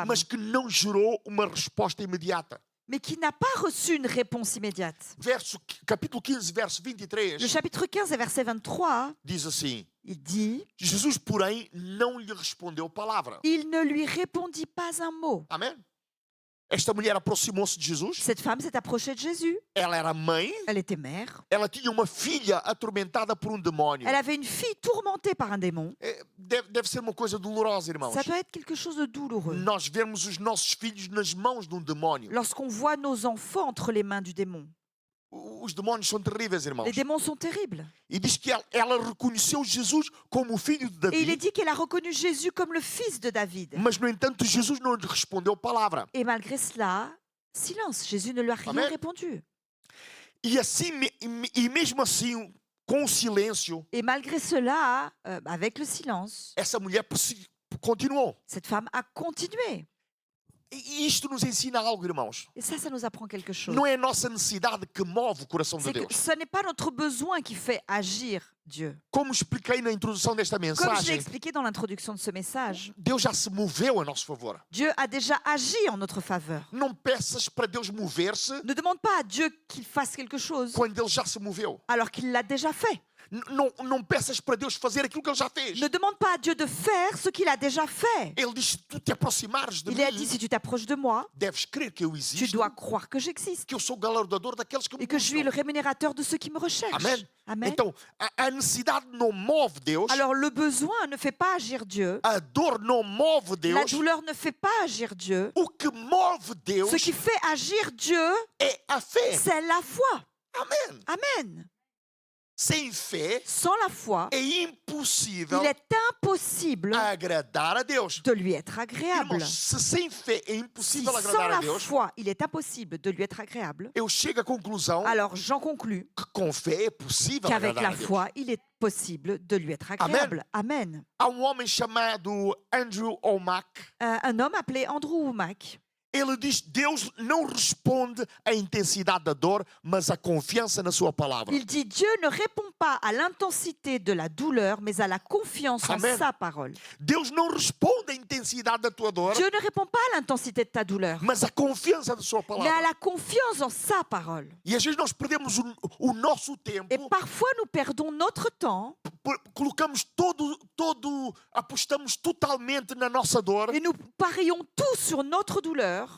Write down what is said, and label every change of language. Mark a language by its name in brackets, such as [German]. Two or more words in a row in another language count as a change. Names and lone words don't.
[Portuguese] mas que não gerou uma resposta imediata. [French] mais qui n'a pas reçu une réponse immédiate. [Portuguese] Capítulo 15, verso [French] Le 23, chapitre 15 et verset 23, [Portuguese] diz assim: [French] il dit [Portuguese] Jesus, porém, não lhe respondeu palavra. « [French] Il ne lui répondit pas un mot. [Portuguese] Amém? Esta mulher aproximou-se de » Jesus, [French] Cette femme s'est approchée de Jésus. [Portuguese] ela era mãe, [French] Elle était mère. [Portuguese] ela tinha uma filha atormentada por um demônio. [French] Elle avait une fille tourmentée par un démon. [Portuguese] Deve ser uma coisa dolorosa, irmãos. [French] Ça doit être quelque chose de douloureux. [Portuguese] Nós vemos os nossos filhos nas mãos de um demônio. [French] Lorsqu'on voit nos enfants entre les mains du démon. [Portuguese] Os demônios são terríveis, irmãos. [French] Les démons sont terribles. [Portuguese] E diz que ela reconheceu Jesus como o filho de [French] Et il est [Portuguese] Davi, [French] dit qu'elle a reconnu Jésus comme le fils de David. [Portuguese] mas, no entanto, Jesus não lhe respondeu palavra. [French] Et malgré cela, silence. Jésus ne lui a rien [Portuguese] Amen. [French] répondu. [Portuguese] E assim, e mesmo assim, com o silêncio, [French] Et malgré cela, avec le silence, [Portuguese] essa mulher continuou. [French] cette femme a continué. [Portuguese] E isto nos ensina algo, irmãos. [French] Et ça nous apprend quelque chose. [Portuguese] Não é a nossa necessidade que move o coração de [French] C'est que [Portuguese] Deus. [French] ce n'est pas notre besoin qui fait agir Dieu. [Portuguese] Como expliquei na introdução desta [French] Comme je l'ai [Portuguese] mensagem, [French] expliqué dans l'introduction de ce message, [Portuguese] Deus já se moveu a nosso favor. [French] Dieu a déjà agi en notre faveur. [Portuguese] Não peças para Deus mover-se [French] Ne demande pas à Dieu qu'il fasse quelque chose [Portuguese] quando Ele já se moveu. [French] alors qu'il l'a déjà fait. [Portuguese] Não peças para Deus fazer aquilo que Ele já fez. [French] Ne demande pas à Dieu de faire ce qu'il a déjà fait. [Portuguese] Ele diz: se tu te aproximares de [French] Il a dit, [Portuguese] mim, [French] si tu t'approches de moi, [Portuguese] deves crer que eu [French] tu [Portuguese] existo, [French] dois croire que j'existe [Portuguese] que eu sou o galardoador daqueles que me [French] et que je suis le [Portuguese] buscam. [French] rémunérateur de ceux qui me recherchent. [Portuguese] Amen. [French] Amen. [Portuguese] Então, a necessidade não move Deus, [French] Alors le besoin ne fait pas agir Dieu. [Portuguese] a dor não move [French] La [Portuguese] Deus. [French] douleur ne fait pas agir Dieu. [Portuguese] O que move Deus [French] Ce qui fait agir Dieu, [Portuguese] é a fé. [French] c'est la foi. [Portuguese] Amém. [French] Amen. [Portuguese] Sem fé [French] Sans la foi, [Portuguese] é impossível [French] il est impossible [Portuguese] agradar a Deus. [French] de lui être agréable. [Portuguese] Irmãos, se sem fé é [French] Si [Portuguese] impossível [French] sans [Portuguese] agradar a [French] la [Portuguese] Deus, [French] foi, il est impossible de lui être agréable, [Portuguese] eu chego à conclusão [French] alors j'en conclus [Portuguese] que com fé é possível [French] qu'avec [Portuguese] agradar [French] la [Portuguese] a Deus. [French] foi, il est possible de lui être agréable. [Portuguese] Amen. Há homem chamado Andrew Wommack. [French] Un homme appelé Andrew Wommack, [Portuguese] Ele diz: Deus não responde à intensidade da dor, mas à confiança na sua palavra. [French] il dit Dieu ne répond pas à l'intensité de la douleur, mais à la confiance [Portuguese] Amen. [French] en sa parole. [Portuguese] Deus não responde à intensidade da tua dor, [French] Dieu ne répond pas à l'intensité de ta douleur, [Portuguese] mas à confiança da sua [French] mais à [Portuguese] palavra. [French] la confiance en sa parole. [Portuguese] E às vezes nós perdemos o nosso [French] Et [Portuguese] tempo, [French] parfois, nous perdons notre temps [Portuguese] colocamos apostamos totalmente na nossa dor, [French] et nous parions tout sur notre douleur,